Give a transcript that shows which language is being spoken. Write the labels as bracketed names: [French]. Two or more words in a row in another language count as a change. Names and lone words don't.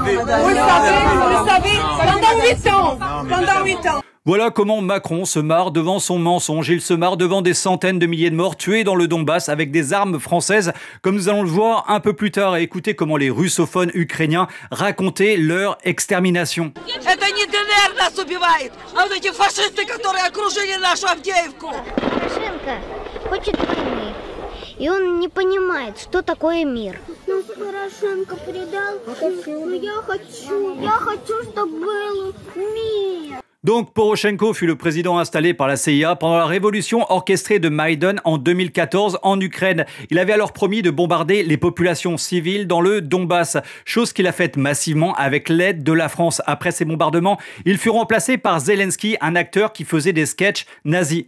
[French] Vous le savez, pendant 8 ans. Pendant 8 ans. Voilà comment Macron se marre devant son mensonge. Il se marre devant des centaines de milliers de morts tués dans le Donbass avec des armes françaises, comme nous allons le voir un peu plus tard. Et écoutez comment les russophones ukrainiens racontaient leur extermination. [Russian] Это не ДНР нас убивает, а вот эти фашисты, которые окружили нашу Авдеевку. Порошенко хочет войны, и он не понимает, что такое мир. Нас Порошенко предал, но я хочу, чтобы был мир. [French] Donc Poroshenko fut le président installé par la CIA pendant la révolution orchestrée de Maïdan en 2014 en Ukraine. Il avait alors promis de bombarder les populations civiles dans le Donbass, chose qu'il a faite massivement avec l'aide de la France. Après ces bombardements, il fut remplacé par Zelensky, un acteur qui faisait des sketchs nazis.